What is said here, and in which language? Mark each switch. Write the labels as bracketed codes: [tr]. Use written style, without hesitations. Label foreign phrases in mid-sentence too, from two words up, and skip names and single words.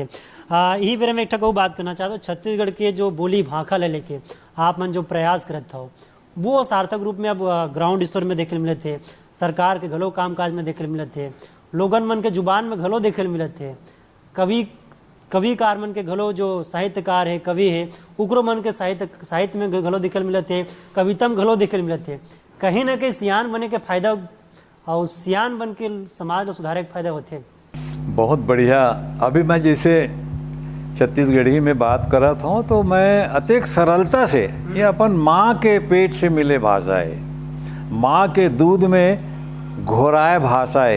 [hne] यही बेरे में एक ठक बात करना चाहता हूँ। छत्तीसगढ़ के जो बोली भाखा ले लेके आप मन जो प्रयास करत हो वो सार्थक रूप में अब ग्राउंड स्तर में देखे मिले थे, सरकार के घलो कामकाज में देखे मिले थे, लोगन मन के जुबान में घलो देखे मिले थे। कविकार मन के घलो जो साहित्यकार है, कवि है, उकरो मन के साहित्य में घलो दिखल मिले थे, कविता में घलो दिखल मिले थे। कहीं ना कहीं सियान बने के फायदा और सियान बन के समाज को सुधारे के फायदा होते। बहुत बढ़िया। अभी मैं जैसे छत्तीसगढ़ी में बात कर रहा था तो मैं अत्यंत सरलता से ये अपन माँ के पेट से मिले भाषा है, माँ के दूध में घोराए भाषा है।